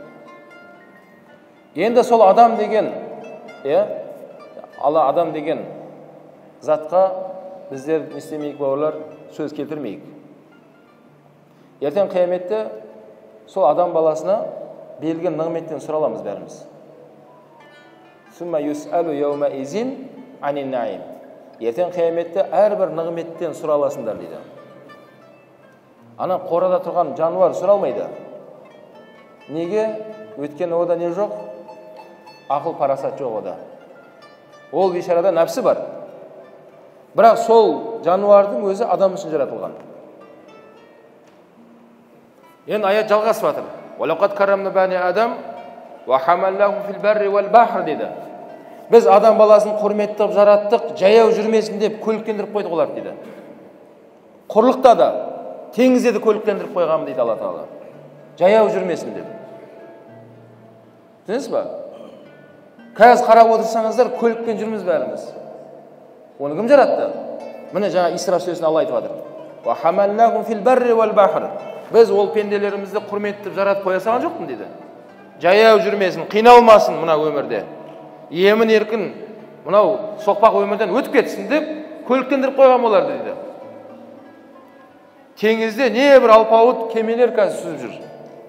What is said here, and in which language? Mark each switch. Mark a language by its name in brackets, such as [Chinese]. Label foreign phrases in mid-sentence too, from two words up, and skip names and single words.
[Kazakh] Енді сол адам деген, Алла адам деген затқа біздер не істемейік бауырлар, сөз келтірмейік. Ертең қияметте сол адам баласына берілген нығметтен сұраламыз бәріміз. [Arabic] ثم لتسألن يومئذ عن النعيم. [Kazakh] Ертең қияметте әрбір нығметтен сұраласыңдар дейді. Ана қорада тұрған жануар сұралмайды. Неге? Өйткені ода не жоқ? Ақыл парасат жоқ ода. Ол бейшарада нәпсі бар. Бірақ сол жануардың өзі адам үшін жаратылған. Енді аят жалғасып жатыр. [Arabic] ولقد كرمنا بني آدم وحملناهم في البر والبحر дейді. [Kazakh] Біз адам баласын құрметті жараттық, жаяу жүрмесін деп көліктендіріп қойдық олар дейді. Құрлықта да, теңізде де көліктендіріп қойғанмын дейді Алла Тағала. Жаяу жүрмесін деп. Түсінесіз ба? Қазір қарап отырсаңыздар, көлікпен жүрміз бәріміз. Оны кім жаратты? Міне жаңа Исра сүресінде Алла айтып жатыр. [Arabic] وحملناهم في البر والبحر. [Kazakh] Біз ол пенделерімізді құрметтіп жаратып қоя салған жоқпын дейді. Жаяу жүрмесін, қиналмасын мына өмірде. Емін еркін мынау соқпақ өмірден өтіп кетсін деп көліктендіріп қойған оларды дейді. Теңізде не бір алпауыт кемелер қазір сүзіп жүр.